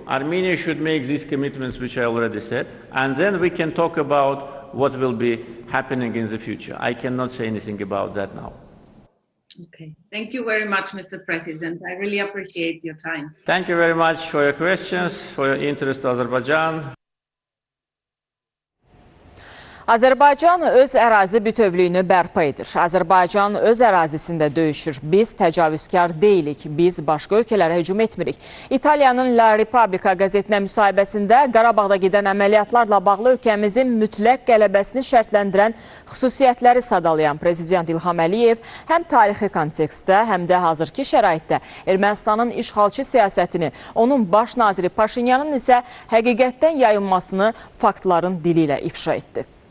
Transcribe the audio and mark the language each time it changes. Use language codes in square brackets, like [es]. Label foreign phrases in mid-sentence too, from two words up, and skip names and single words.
[en] Armenia should make these commitments, which I already said, and then we can talk about what will be happening in the future. I cannot say anything about that now. Okay. Thank you very much, Mr. President. I really appreciate your time. Thank you very much for your questions, for your interest in Azerbaijan. [az] Azərbaycan öz ərazi bütövlüyünü bərpa edir. Azərbaycan öz ərazisində döyüşür. Biz təcavüzkar deyilik. Biz başqa ölkələrə hücum etmirik. İtaliyanın La Repubblica qəzetinə müsahibəsində Qarabağda gedən əməliyyatlarla bağlı ölkəmizin mütləq qələbəsini şərtləndirən xüsusiyyətləri sadalayan Prezident İlham Əliyev həm tarixi kontekstdə, həm də hazırki şəraitdə Ermənistanın işğalçı siyasətini, onun baş naziri Paşinyanın isə həqiqətdən yayılmasını faktların dili ilə ifşa etdi.